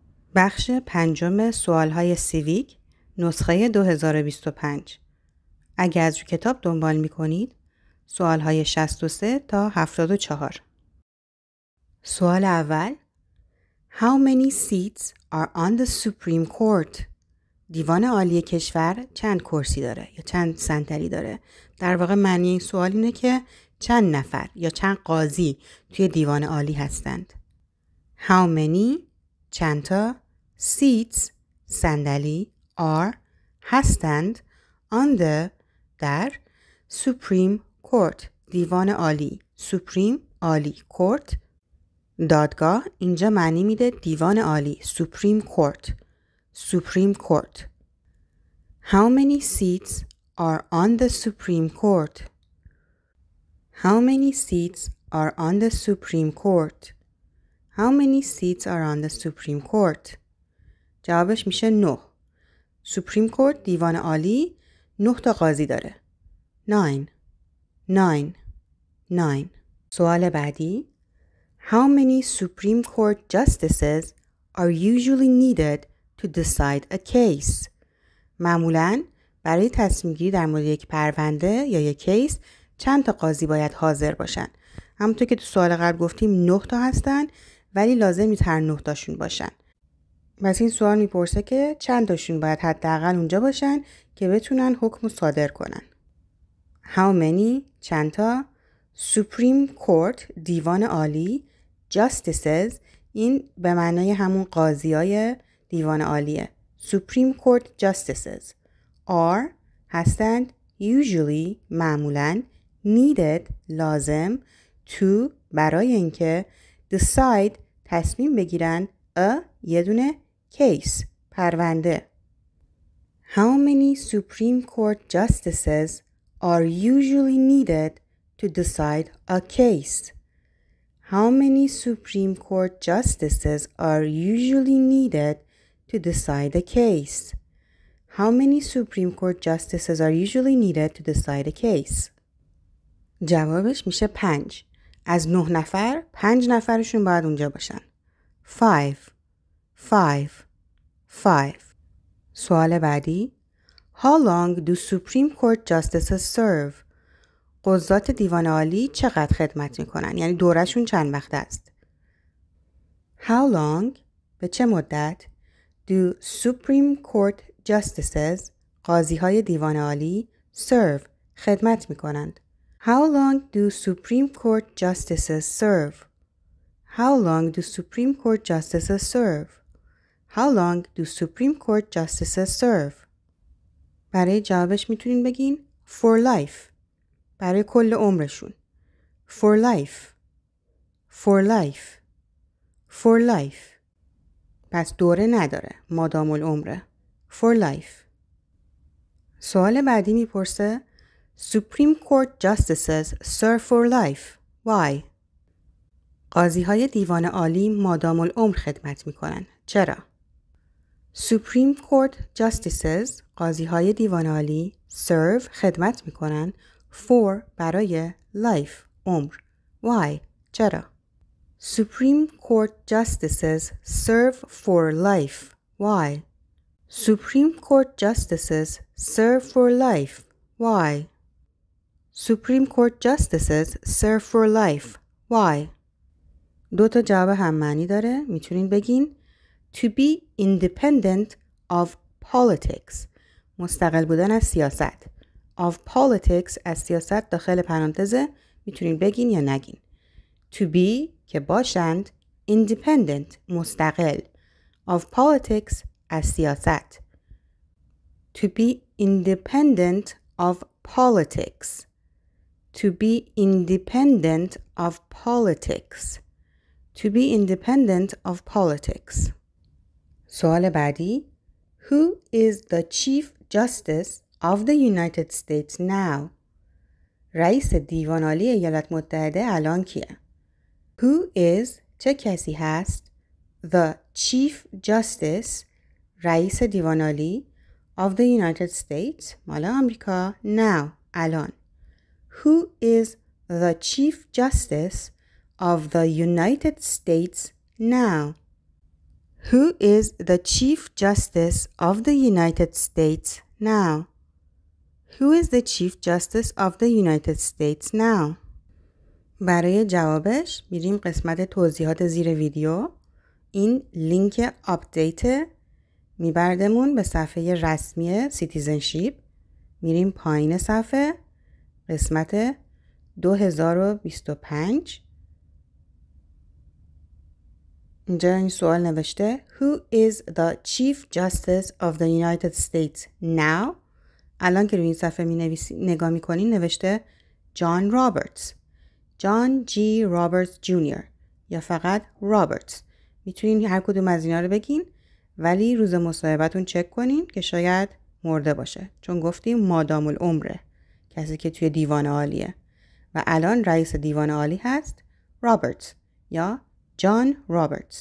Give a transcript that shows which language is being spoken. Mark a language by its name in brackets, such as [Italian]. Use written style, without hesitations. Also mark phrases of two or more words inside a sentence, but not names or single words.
[Persian] بخش پنجم سوالهای سیویک نسخه 2025. اگر از روی کتاب دنبال می کنید سوالهای 63 تا 74. سوال اول: [English] How many seats are on the Supreme Court? [Persian] دیوان عالی کشور چند کرسی داره یا چند صندلی داره؟ در واقع معنی این سوال اینه که چند نفر یا چند قاضی توی دیوان عالی هستند. [English] How many [Persian] چند تا [English] seats صندلی are هستند on the در Supreme Court [Persian] دیوان عالی. [English] Supreme عالی، Court دادگاه. [Persian] اینجا معنی میده دیوان عالی. [English] Supreme Court. Supreme Court. How many seats are on the Supreme Court? How many seats are on the Supreme Court? How many seats are on the Supreme Court? [Persian] جوابش میشه 9. [English] Supreme Court [Persian] دیوان عالی 9 تا قاضی داره. 9. سوال بعدی: [English] How many Supreme Court justices are usually needed to decide a case? [Persian] معمولاً برای تصمیم گیری در مورد یک پرونده یا یک کیس چند تا قاضی باید حاضر باشن؟ همونطور که تو سوال قبل گفتیم 9 تا هستن، ولی لازم نیست هر 9 تاشون باشن. پس این سوال میپرسه که چند تاشون باید حداقل اونجا باشن که بتونن حکم صادر کنن. [English] How many [Persian] چند تا [English] Supreme Court [Persian] دیوان عالی justices این به معنای همون قاضیای دیوان عالیه. [English] Supreme Court justices are [Persian] هستند usually معمولاً needed لازم to برای اینکه decide تصمیم بگیرن یه دونه case پرونده. [English] How many Supreme Court justices are usually needed to decide a case? How many Supreme Court justices are usually needed to decide a case? How many Supreme Court justices are usually needed to decide a case? [Persian] جوابش میشه 5. از 9 نفر 5 نفرشون باید اونجا باشن. 5. سوال بعدی: [English] How long do Supreme Court justices serve? [Persian] قضات دیوان عالی چقدر خدمت میکنن؟ یعنی دورشون چند وقت است؟ [English] How long [Persian] به چه مدت [English] do Supreme Court justices [Persian] قاضی های دیوان عالی serve خدمت میکنند؟ [English] How long do Supreme Court justices serve? How long do Supreme Court justices serve? How long do Supreme Court justices serve? [Persian] برای جوابش میتونین بگین [English] for life. [Persian] برای کل عمرشون. [English] For life. [Persian] پس دوره نداره. مادام العمره. [English] For life. [Persian] سوال بعدی میپرسه [English] Supreme Court justices serve for life. Why? [Persian] قاضی های دیوان عالی مادام العمر خدمت میکنن. چرا؟ [English] Supreme Court justices [Persian] قاضی های دیوان عالی serve خدمت میکنن for برای life عمر. Why? چرا؟ [English] Supreme Court justices serve for life. Why? Supreme Court justices serve for life. Why? Supreme Court justices serve for life. [Persian] Why? 2 تا جواب هم معنی داره. میتونین بگین [English] to be independent of politics. [Persian] مستقل بودن از سیاست. [English] Of politics [Persian] از سیاست داخل پرانتزه میتونین بگین یا نگین. [English] To be [Persian] که باشند. Independent مستقل. [English] Of politics [Persian] از سیاست. [English] To be independent of politics. To be independent of politics. To be independent of politics. [Persian] سوال بعدی: [English] Who is the Chief Justice of the United States now? [Persian] رئیس دیوان عالی ایالات متحده الان کیه؟ [English] Who is [Persian] چه کسی هست؟ [English] The Chief Justice [Persian] رئیس دیوان عالی [English] of the United States [Persian] مال آمریکا [English] now الان. Who is the Chief Justice of the United States now? Who is the Chief Justice of the United States now? Who is the Chief Justice of the United States now? [Persian] برای جوابش میریم قسمت توضیحات زیر ویدیو. این لینک آپدیت میبردمون به صفحه رسمی سیتیزنشیپ. میریم پایین صفحه قسمت 2025. اینجا این سوال نوشته [English] Who is the Chief Justice of the United States now? [Persian] الان که روی این صفحه نگاه میکنین نوشته جان رابرتس، جان جی رابرتس جونیور یا فقط رابرتس. میتونین هر کدوم از اینا رو بگین ولی روز مصاحبهتون چک کنین که شاید مرده باشه، چون گفتیم مادام العمره، کسی که توی دیوان عالیه و الان رئیس دیوان عالی هست رابرتس یا جان رابرتس.